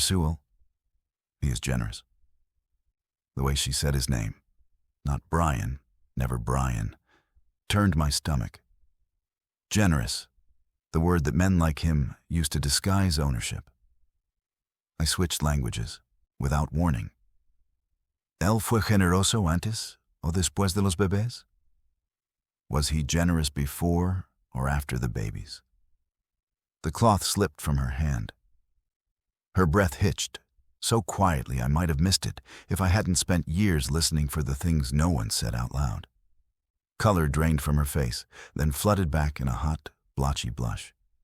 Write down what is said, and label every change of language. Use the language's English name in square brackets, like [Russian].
[English] Sewell, he is generous." The way she said his name, not Brian, never Brian, turned my stomach. Generous, the word that men like him used to disguise ownership. I switched languages, without warning. [Spanish] ¿Él fue generoso antes o después de los bebés? [English] Was he generous before or after the babies? The cloth slipped from her hand. Her breath hitched, so quietly I might have missed it if I hadn't spent years listening for the things no one said out loud. Color drained from her face, then flooded back in a hot, blotchy blush.